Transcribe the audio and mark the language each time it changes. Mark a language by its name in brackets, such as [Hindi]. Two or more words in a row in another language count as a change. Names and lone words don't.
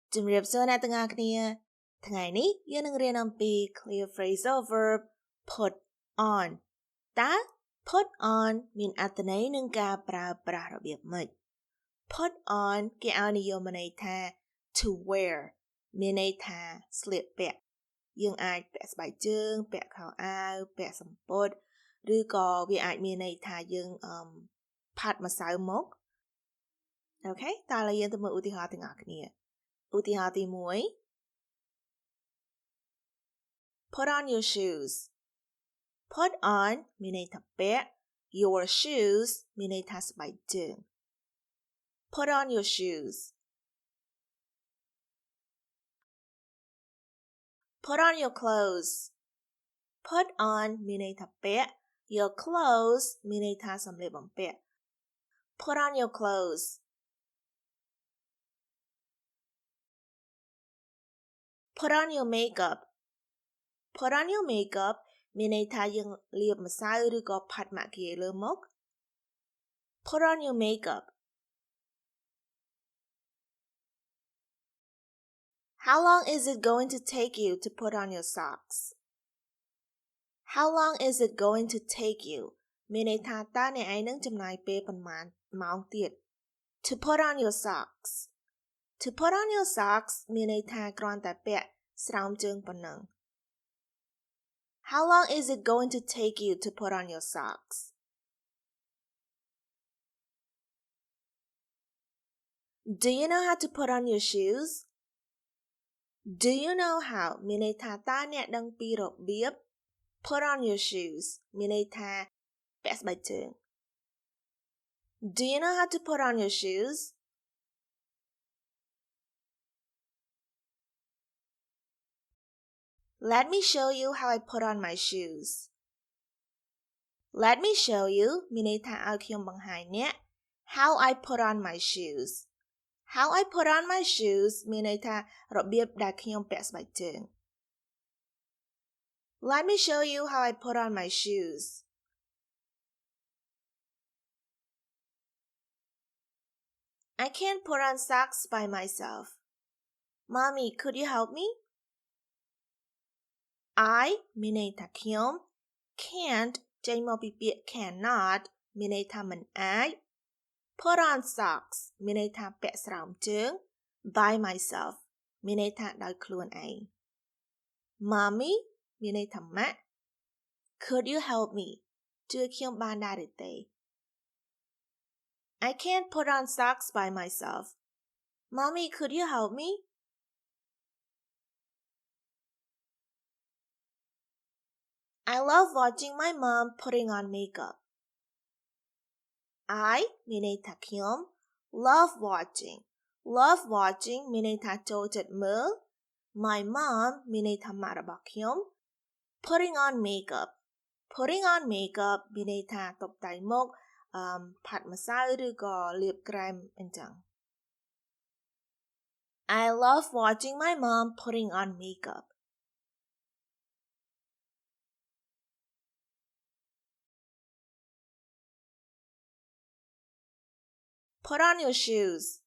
[Khmer] ជំរាបសួរអ្នកទាំងអស់គ្នាថ្ងៃនេះយើងនឹងរៀនអំពី [English] clear phrasal verb put on [Khmer] តើ [English] put on [Khmer] មានអត្ថន័យនឹងការប្រើ ប្រាស់របៀបម៉េច [English] put on [Khmer] គេឲ្យនិយមន័យថា [English] to wear [Khmer] មានន័យថាស្លៀកពាក់យើងអាចពាក់ស្បែកជើងពាក់ខោអាវពាក់សំពត់ឬក៏វាអាចមានន័យថាយើងផាត់ម្សៅមុខអូខេតើឥឡូវយើងទៅមើលឧទាហរណ៍ទាំងអស់គ្នាឧទាហរណ៍ទី1 [English] Put on your shoes Put on [Khmer] មានន័យថាពាក់ [English] your shoes [Khmer] មានន័យថាស្បែកជើង [English] Put on your shoes Put on your clothes Put on [Khmer] មានន័យថាពាក់ [English] your clothes [Khmer] មានន័យថាសម្លៀកបំពាក់ [English] Put on your clothes Put on your makeup Put on your makeup [Khmer] មានន័យថាយើងលាបម្សៅឬក៏ផាត់ម៉ាក់គីយេលើមុខ [English] Put on your makeup How long is it going to take you to put on your socks How long is it going to take you [Khmer] មានន័យថាតើអ្នកឯងនឹងចំណាយពេលប៉ុន្មានម៉ោងទៀត [English] To put on your socks To put on your socks [Khmer] មានន័យថាគ្រាន់តែពាក់ស្រោមជើងប៉ុណ្ណឹង [English] How long is it going to take you to put on your socks? Do you know how to put on your shoes? Do you know how [Khmer] មានន័យថាតើអ្នកដឹងពីរបៀប [English] put on your shoes [Khmer] មានន័យថាពាក់ស្បែកជើង [English] Do you know how to put on your shoes? Let me show you how I put on my shoes. Let me show you [Khmer] មានន័យថាឲ្យខ្ញុំបង្ហាញអ្នក [English] how I put on my shoes. How I put on my shoes [Khmer] មានន័យថារបៀបដែលខ្ញុំពាក់ស្បែកជើង [English] Let me show you how I put on my shoes. I can't put on socks by myself. Mommy, could you help me? I [Khmer] មានន័យថាខ្ញុំ [English] can't [Khmer] ចេញមកពីពាក្យ [English] cannot [Khmer] មានន័យថាមិនអាច [English] put on socks [Khmer] មានន័យថាពាក់ស្រោមជើង [English] by myself [Khmer] មានន័យថាដោយខ្លួនឯង [English] Mommy [Khmer] មានន័យថាម៉ាក់ [English] Could you help me [Khmer] ជួយខ្ញុំបានដែរឬទេ [English] I can't put on socks by myself. Mommy, could you help me? I love watching my mom putting on makeup. I [Khmer] មានន័យថាខ្ញុំ [English] love watching [Khmer] មានន័យថាចូលចិត្តមើល [English] My mom [Khmer] មានន័យថាម៉ាក់របស់ខ្ញុំ [English] putting on makeup [Khmer] មានន័យថាតុបតែងមុខផាត់ម្សៅឬក៏លាបក្រែមអញ្ចឹង [English] I love watching my mom putting on makeup. Put on your shoes.